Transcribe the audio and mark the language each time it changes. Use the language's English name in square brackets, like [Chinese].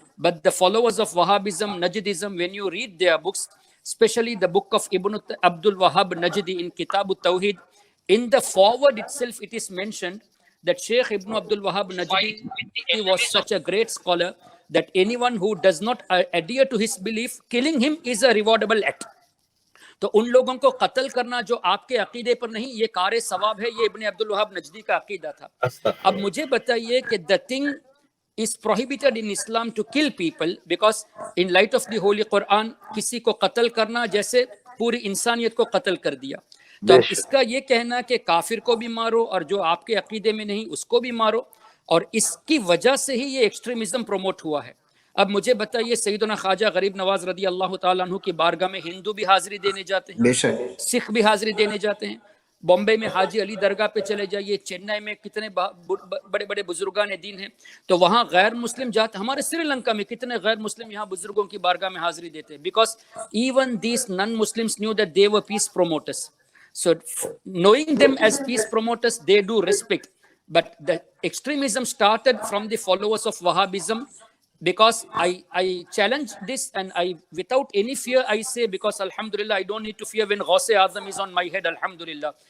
[English] But the followers of Wahhabism, Najdism, when you read their books, especially the book of Ibn Abdul Wahhab Najdi in Kitab al-Tawhid, in the forward itself it is mentioned that Sheikh Ibn Abdul Wahhab Najdi was such a great scholar that anyone who does not adhere to his belief, killing him is a rewardable act. [Hindi] तो उन लोगों को कत्ल करना जो आपके अकीदे पर नहीं, ये कार सवाब है, ये इब्न अब्दुल वहाब नजदी का अकीदा था. अब मुझे बताइए कि [English] the thing is prohibited in Islam to kill people, because in light of the Holy Quran, [Hindi] किसी को कत्ल करना जैसे पूरी इंसानियत को कत्ल कर दिया. तो अब इसका ये कहना कि काफिर को भी मारो और जो आपके अकीदे में नहीं उसको भी मारो, और इसकी वजह से ही ये एक्सट्रीमिज्म प्रमोट हुआ है. अब मुझे बताइए, सैयदना ख्वाजा गरीब नवाज रदी अल्लाह ताला अन्हु की बारगाह में हिंदू भी हाजिरी देने जाते हैं, सिख भी हाजिरी देने जाते हैं. बॉम्बे में हाजी अली दरगाह पे चले जाइए, चेन्नई में कितने बड़े बड़े बुजुर्गान दीन हैं, तो वहाँ गैर मुस्लिम जाते. हमारे श्रीलंका में कितने गैर मुस्लिम यहाँ बुजुर्गों की बारगाह में हाजिरी देते हैं, [English] Because even these non Muslims knew that they were peace promoters. So knowing them as peace promoters, they do respect. But the extremism started from the followers of Wahhabism, because I challenge this, and I, without any fear, I say, because alhamdulillah, I don't need to fear when Ghaus-e Azam is on my head, alhamdulillah.